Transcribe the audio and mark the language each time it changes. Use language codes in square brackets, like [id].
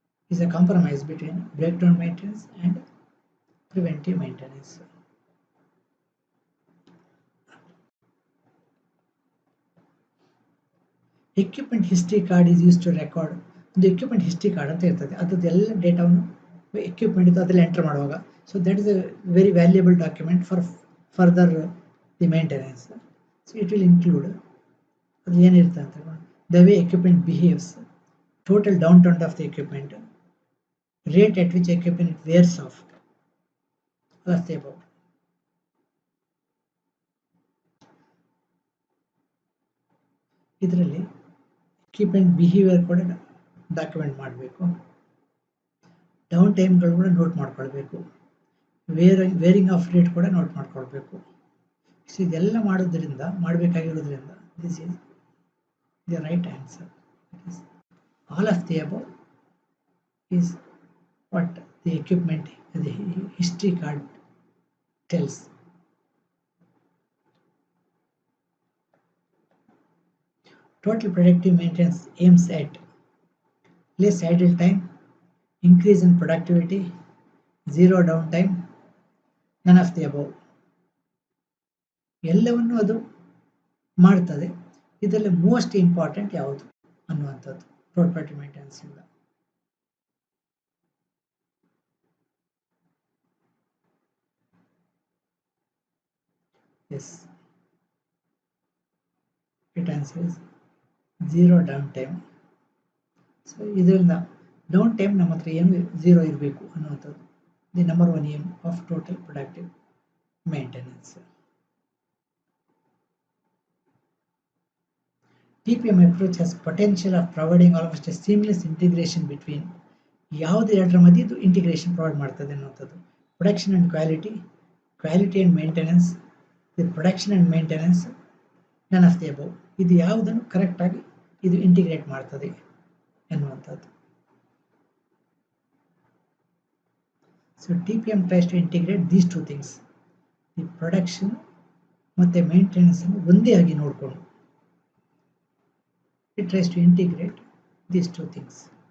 [en] Is a compromise between breakdown maintenance and preventive maintenance. Equipment history card is used to record. [kn] The equipment history card ಅಂತ ಇರ್ತದೆ, ಅದೆಲ್ಲ ಡೇಟಾವನ್ನು equipment ಇತ್ತು ಅದರಲ್ಲಿ enter ಮಾಡುವಾಗ. [en] So that is a very valuable document for further the maintenance. So it will include [kn] ಅದು ಏನಿರುತ್ತೆ ಅಂತ [en] The way equipment behaves, total downtime of the equipment, rate at which equipment wears off, all of the above. [kn] ಇದರಲ್ಲಿ equipment behaviour ಕೂಡ document ಮಾಡಬೇಕು, down ಟೈಮ್ಗಳು ಕೂಡ note ಮಾಡ್ಕೊಳ್ಬೇಕು, varying of rate ಕೂಡ note ಮಾಡ್ಕೊಳ್ಬೇಕು. ಸೊ ಇದೆಲ್ಲ ಮಾಡೋದ್ರಿಂದ ಮಾಡಬೇಕಾಗಿರೋದ್ರಿಂದ [en] This is the right answer. All of the above is what the equipment, the history card tells. Total predictive maintenance aims at less idle time, increase in productivity, zero downtime, none of the above. [kn] ಎಲ್ಲವನ್ನು ಅದು ಮಾಡ್ತದೆ. ಇದರಲ್ಲಿ most important ಯಾವುದು ಅನ್ನುವಂಥದ್ದು total predictive maintenance ಇಂದ. [en] Yes, it answer is zero downtime. [kn] So ಇದರಿಂದ down time ನಮ್ಮ ಹತ್ರ ಏನು ಝೀರೋ ಇರಬೇಕು ಅನ್ನುವಂಥದ್ದು [en] The number one aim of total productive maintenance. TPM approach has potential of providing almost a seamless integration between [kn] ಯಾವುದು ಎರಡರ ಮಧ್ಯೆ ಇದು ಇಂಟಿಗ್ರೇಷನ್ ಪ್ರೊವೈಡ್ ಮಾಡ್ತದೆ ಅನ್ನುವಂಥದ್ದು. [en] Production and quality, quality and maintenance, the production and maintenance, none of the above. [kn] ಇದು ಯಾವುದನ್ನು ಕರೆಕ್ಟಾಗಿ ಇದು ಇಂಟಿಗ್ರೇಟ್ ಮಾಡ್ತದೆ ಎನ್ನುವಂಥದ್ದು. [en] so TPM tries to integrate these two things, the production [kn] ಮತ್ತು ಮೇಂಟೆನೆನ್ಸನ್ನು ಒಂದೇ ಆಗಿ ನೋಡಿಕೊಂಡು [en] it tries to integrate these two things.